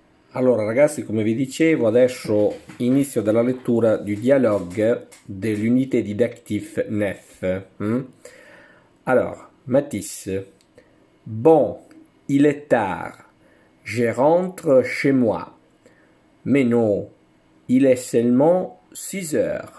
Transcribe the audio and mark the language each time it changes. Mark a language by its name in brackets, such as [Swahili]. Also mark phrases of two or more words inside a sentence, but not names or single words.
[Italian] Allora ragazzi, come vi dicevo, adesso inizio dalla lettura [French] du dialogue de l'unité didactique 9. Alors, Mathis. Bon, il est tard. Je rentre chez moi. Mais non, il est seulement 6 heures.